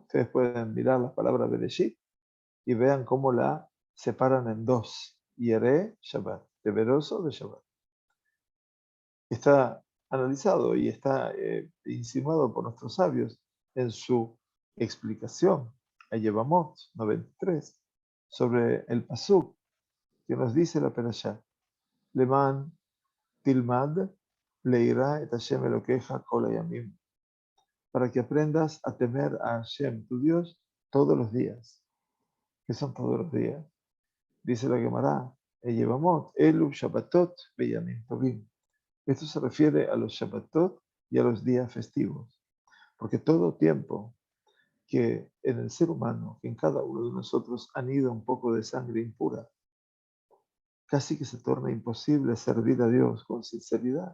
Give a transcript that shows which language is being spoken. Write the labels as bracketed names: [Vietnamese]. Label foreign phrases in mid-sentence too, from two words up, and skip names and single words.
[Spanish] Ustedes pueden mirar las palabras Bereshit y vean cómo la separan en dos, [Hebrew] ירא שבת, [Spanish] temeroso del Shabbat. Está analizado y está insinuado por nuestros sabios en su explicación a Yevamot 93 sobre el pasuk que nos dice la perashá, [Hebrew] למען תלמד ליראה את השם אלהיך כל הימים, [Spanish] para que aprendas a temer a Hashem, tu Dios, todos los días. ¿Qué son todos los días? Dice la Gemara, Yevamot, [Hebrew] אלו שבתות וימים טובים. [Spanish] Esto se refiere a los Shabbatot y a los días festivos, porque todo tiempo que en el ser humano, que en cada uno de nosotros anida un poco de sangre impura, casi que se torna imposible servir a Dios con sinceridad.